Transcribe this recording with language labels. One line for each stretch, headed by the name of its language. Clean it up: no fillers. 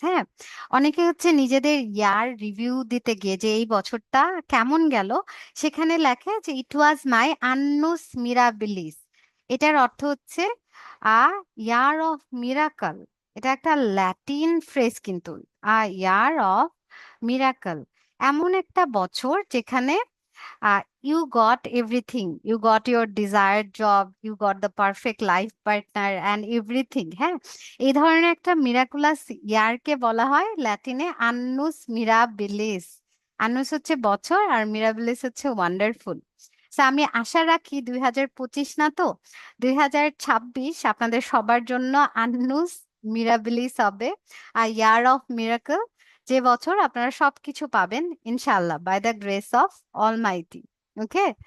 Bangla: হ্যাঁ, অনেকে হচ্ছে নিজেদের ইয়ার রিভিউ দিতে গিয়ে যে এই বছরটা কেমন গেল, সেখানে লেখে যে
English: it was my
Bangla: আন্নুস মিরাবিলিস। এটার অর্থ হচ্ছে
English: A year of miracle.
Bangla: এটা একটা ল্যাটিন ফ্রেজ কিন্তু, ইয়ার অফ মিরাকল, এমন একটা বছর যেখানে
English: you got everything. You got your desired job, you got the perfect life partner and everything.
Bangla: হ্যাঁ, এই ধরনের একটা মিরাকুলাস ইয়ারকে বলা হয় ল্যাটিনে আন্নুস মিরাবিলিস। আন্নুস হচ্ছে বছর আর মিরাবিলিস হচ্ছে ওয়ান্ডারফুল। আমি আশা রাখি 2025 না তো, 2026 আপনাদের সবার জন্য আন্নুস মিরাবিলিস হবে, আর ইয়ার অফ মিরাকল, যে বছর আপনারা সবকিছু পাবেন ইনশাআল্লাহ,
English: By the grace of Almighty.
Bangla: Okay.